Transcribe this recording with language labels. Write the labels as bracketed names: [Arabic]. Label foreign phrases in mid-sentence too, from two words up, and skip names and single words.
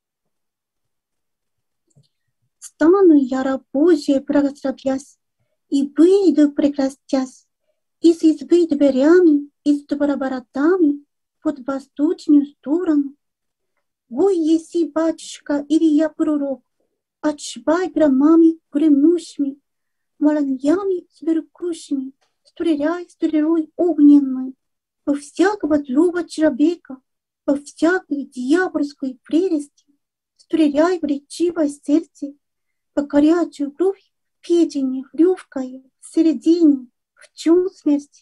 [Russian] Стану я раб Божий, благословясь, и выйду, прекрастясь, из избы дверями, из двора воротами, под восточную сторону. Ой, еси, батюшка, или я пророк, отшибай громами гремущими, моланьями сверкущими, стреляй стрелой огненной, во всякого злого человека, во всякой дьявольской прелести, стреляй в речивое сердце, по горячую кровь, петине, легкое, в середине, в чем смерть.